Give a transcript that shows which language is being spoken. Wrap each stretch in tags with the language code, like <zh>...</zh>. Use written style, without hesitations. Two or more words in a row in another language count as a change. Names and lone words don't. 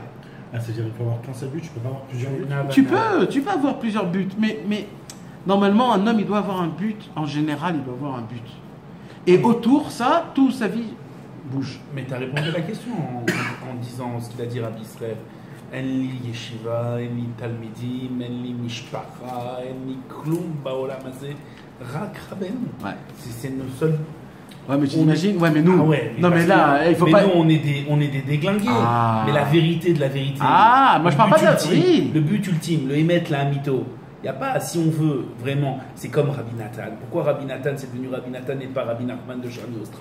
<fr>Ah, c'est-à-dire qu'il faut avoir qu'un seul but, tu peux pas avoir plusieurs buts. Tu peux avoir plusieurs buts, mais normalement, un homme, il doit avoir un but. En général, il doit avoir un but. Et autour, ça, toute sa vie bouge. Mais tu as répondu à la question en disant ce qu'il a dit Rabbi Israël.</fr> <he>אין לי ישיבה, אין לי תלמידים, אין לי משפחה, אין לי כלום בעולם הזה, רק רבינו.</he> <fr>Ouais. C'est nos seuls. Ouais, mais tu t'imagines? Ouais, mais nous. Ah ouais, non, mais là, il faut mais pas. nous, on est des déglingués. Ah. Mais la vérité de la vérité. Ah, moi je parle pas de la ultime, le but ultime, le émet la mytho. Il n'y a pas, si on veut vraiment, c'est comme Rabbi Nathan. Pourquoi Rabbi Nathan c'est devenu Rabbi Nathan et pas Rabbi Nachman de Charny Ostra?</fr>